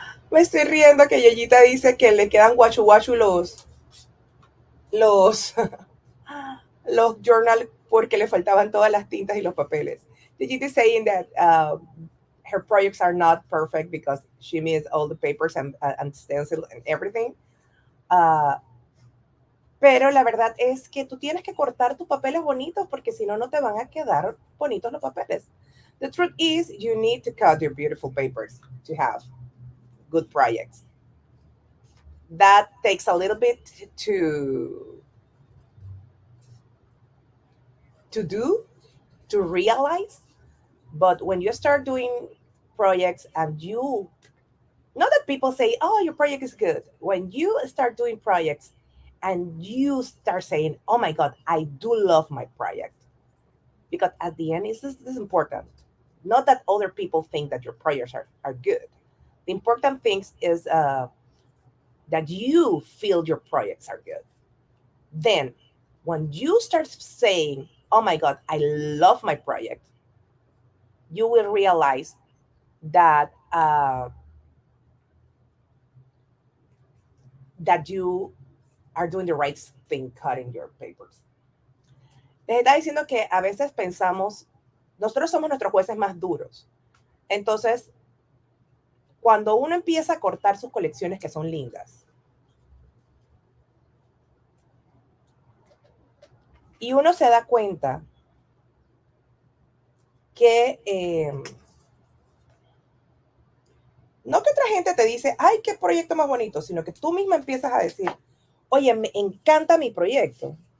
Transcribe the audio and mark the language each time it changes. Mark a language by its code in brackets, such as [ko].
[es] Me estoy riendo que Yeyita dice que le quedan guachu guachu los, los journal porque le faltaban todas las tintas y los papeles. [en] Yeyita is saying that her projects are not perfect because she missed all the papers and stencil and everything. Uh, pero la verdad es que tú tienes que cortar tus papeles bonitos porque si no, no te van a quedar bonitos los papeles. The truth is, you need to cut your beautiful papers to have good projects. That takes a little bit to do, to realize. But when you start doing projects and you, not that people say, oh, your project is good. When you start doing projects and you start saying, oh my God, I do love my project. Because at the end, this is important. Not that other people think that your projects are good. The important thing is that you feel your projects are good. Then, when you start saying, oh my God, I love my project, you will realize that that you are doing the right thing cutting your papers. [es] Les está diciendo que a veces pensamos, nosotros somos nuestros jueces más duros. Entonces, cuando uno empieza a cortar sus colecciones que son lindas, y uno se da cuenta que no que otra gente te dice, ay, qué proyecto más bonito, sino que tú misma empiezas a decir, oye, me encanta mi proyecto.